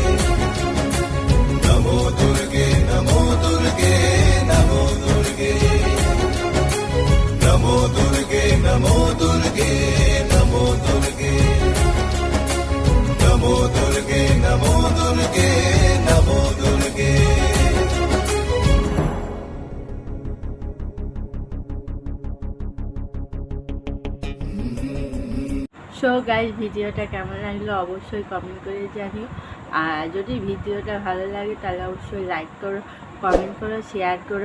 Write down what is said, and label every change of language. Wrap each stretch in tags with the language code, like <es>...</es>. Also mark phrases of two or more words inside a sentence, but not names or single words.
<sa>नमो दुर्गे नमो दुर्गे नमो दुर्गे नमो दुर्गे नमो दुर्गे नमो दुर्गे नमो दुर्गे नमो दुर्गे नमो दुर्गे</sa> <en>so guys</en> <bn>ভিডিওটা কেমন লাগলো অবশ্যই কমেন্ট করে জানিও। আর যদি ভিডিওটা ভালো লাগে তাহলে অবশ্যই লাইক করো, কমেন্ট করো, শেয়ার করো।</bn>